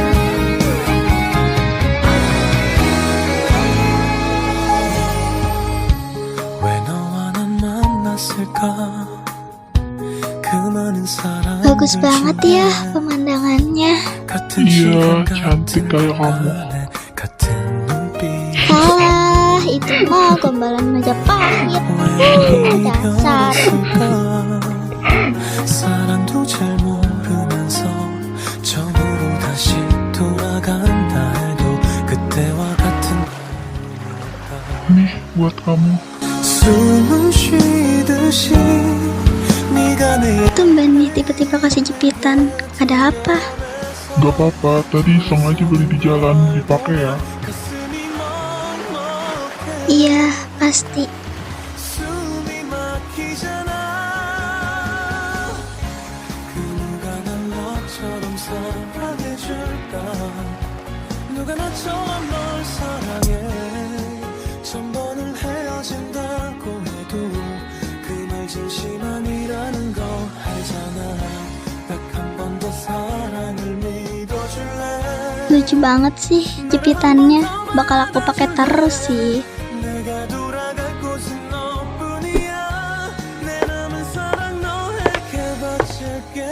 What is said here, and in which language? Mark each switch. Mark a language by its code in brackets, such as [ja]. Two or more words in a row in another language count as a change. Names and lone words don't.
[id] Bagus banget ya pemandangannya. Iya, cantik kayak kamu. Salah, itu mah gombalan Majapahit. Dasar. [ko] 사랑도 잘 모르면서 처음으로 다시 돌아간다 해도 그때와 같은 [id] Nih, buat kamu. [ko] 숨은 쉬듯이 네가 내 [id] Tumben nih tiba-tiba kasih jepitan. Ada apa? Gak apa-apa, tadi sengaja beli di jalan, dipakai ya. Iya, pasti. [ko] 숨이 막히잖아 그 누가 날 너처럼 사랑해줄까 누가 나처럼 널 사랑해 천 번을 헤어진다고 해도 그 말 진심만이라는 거 알잖아 딱 한 번 더 사랑을 믿어줄래 [id] Lucu banget sih jepitannya. Bakal aku pakai terus sih. [ko] 내가 돌아갈 곳은 너뿐이야 내 남은 사랑 너에게 바칠게